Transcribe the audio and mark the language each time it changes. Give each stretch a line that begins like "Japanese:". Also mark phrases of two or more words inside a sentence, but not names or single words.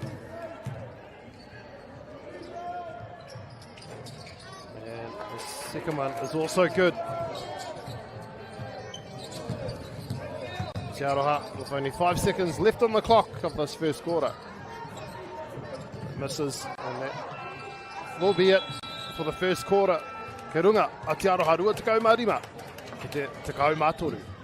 English: And the second one is also good. Te Aroha with only 5 seconds left on the clock of this first quarter. Misses, and that will be it for the first quarter.
Māori: Ke runga a Te Aroha rua tekau marima, ki te tekau mātoru.